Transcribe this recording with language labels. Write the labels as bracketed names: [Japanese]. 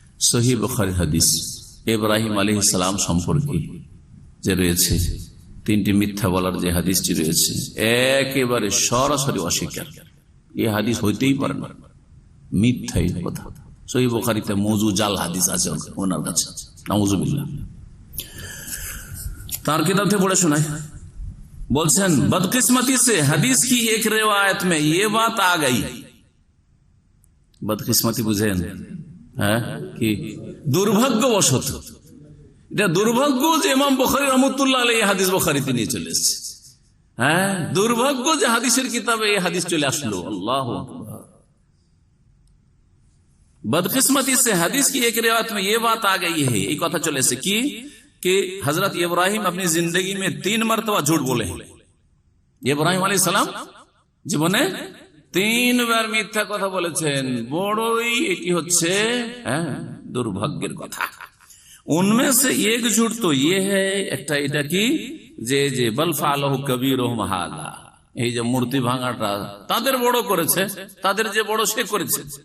[Bangla] সহিহ বুখারী হাদিস ইব্রাহিম আলাইহিস সালাম সম্পর্কে যে রয়েছে, 3টি মিথ্যা বলার যে হাদিসটি রয়েছে, একেবারে সরাসরি অস্বীকার। এই হাদিস হইতেই পারে না, মিথ্যাই কথা। সহিহ বুখারীতে মওযু জাল হাদিস আছে ওনার কাছে, নাউযুবিল্লাহ। তার কিতাব থেকে পড়ে শোনায়, বলছেন [Hindi] बदकिस्मती से हदीस की एक रिवायत में ये बात आ गई। बदकिस्मती बुझेन, [Bangla] হ্যাঁ, কি দুর্ভাগ্যবশত, এটা দুর্ভাগ্য যে ইমাম বুখারী রাহমাতুল্লাহ আলাইহি হাদিস বুখারীতে নিয়ে চলে এসেছে। হ্যাঁ, দুর্ভাগ্য যে হাদিসের কিতাবে এই হাদিস চলে আসলো। আল্লাহু আকবার। [Hindi] बदकिस्मती से हदीस की एक रिवायत में ये बात आ गई है, [Bangla] এই কথা চলে এসেছে [Hindi] कि हजरत इब्राहिम अपनी जिंदगी में 3 मरतबा झूठ बोले हैं। [Bangla] इब्राहिम अलैहिस सलाम জীবনে 3 বার মিথ্যা কথা বলেছেন। বড়ই এটি হচ্ছে দুর্ভাগ্যের কথা। [Hindi] उनमें से एक झूठ तो ये है, [Bangla] একটা এটা কি, যে বল ফালাহু কবীরুহুম হাযা, এই যে মূর্তি ভাঙাটা তাদের বড় করেছে, তাদের যে বড় সে করেছে।